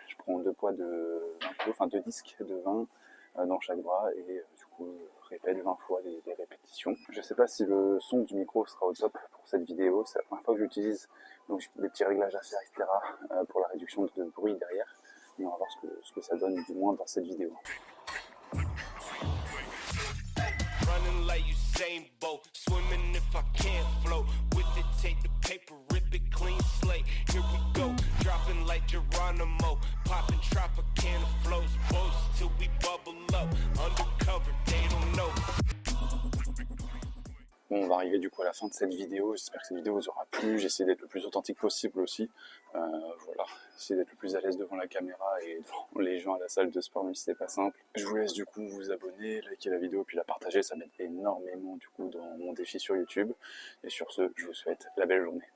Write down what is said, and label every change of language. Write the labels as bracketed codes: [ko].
[fr] Je prends 2 poids de 20 kg, enfin 2 disques de 20 dans chaque bras et du coup répète 20 fois les répétitions. Je sais pas si le son du micro sera au top pour cette vidéo, c'est la première fois que j'utilise, donc j'ai des petits réglages à faire, etc. Pour la réduction de bruit derrière. Et on va voir ce que ça donne du moins dans cette vidéo. [en] Running like Usain Bolt, swimming if I can't float. With it, take the paper, rip it clean slate. Here we go, dropping like Geronimo, popping Tropicana flows, boats till we bubble up. Undercover, they don't know. [fr] Bon, on va arriver du coup à la fin de cette vidéo. J'espère que cette vidéo vous aura plu. J'ai essayé d'être le plus authentique possible aussi. Voilà, essayer d'être le plus à l'aise devant la caméra et devant les gens à la salle de sport, même si c'est pas simple. Je vous laisse du coup vous abonner, liker la vidéo puis la partager. Ça m'aide énormément du coup dans mon défi sur YouTube. Et sur ce, je vous souhaite la belle journée.